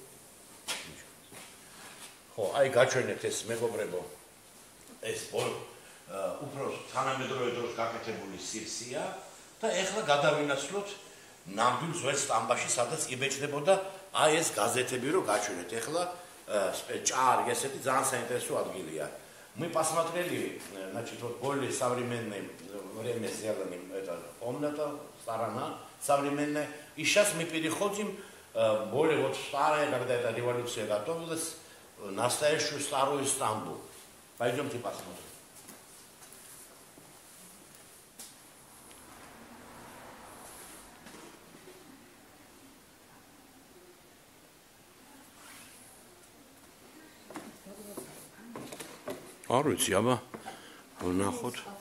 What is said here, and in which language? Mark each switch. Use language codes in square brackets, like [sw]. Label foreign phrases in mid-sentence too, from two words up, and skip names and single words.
[ka] ხო, აი გაჩვენეთ ეს მეგობრებო, ეს უფრო თანამედროვე დროს გაკეთებული სივრცეა და ეხლა გადავინაცვლოთ ნამდვილ ძველ სტამბაში, სადაც იბეჭდებოდა აი ეს газетები რო გაჩვენეთ ეხლა ჭაარი ესეთი ძალიან საინტერესო ადგილია. [ru] Мы посмотрели, значит, вот более современное время сделаны, это комната, сторона современная. И сейчас мы переходим более вот старая, когда эта революция готовилась, настоящую старую Стамбул. Пойдемте посмотрим. [ka] არ ვიცი, აბა ვნახოთ.